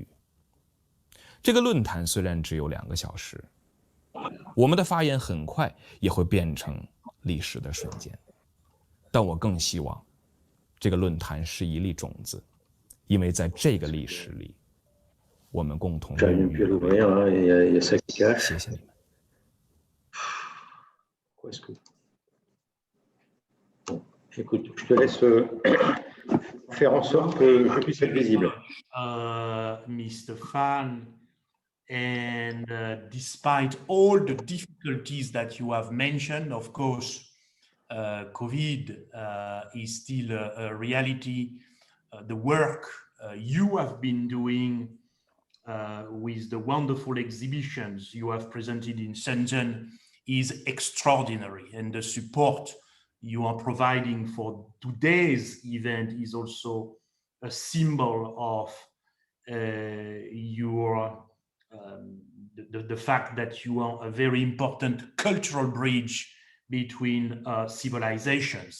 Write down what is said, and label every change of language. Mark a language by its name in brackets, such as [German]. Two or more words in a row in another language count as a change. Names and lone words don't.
[Chinese] 这个论坛虽然只有2个小时，我们的发言很快也会变成历史的瞬间，但我更希望这个论坛是一粒种子，因为在这个历史里，我们共同孕育了未来。谢谢你们。 [French] Écoute, je te laisse faire en sorte que je puisse être visible. [English] Mr. Fan, and despite all the difficulties that you have mentioned, of course, COVID is still a reality. The work you have been doing with the wonderful exhibitions you have presented in Shenzhen is extraordinary, and the support you are providing for today's event is also a symbol of the fact that you are a very important cultural bridge between civilizations.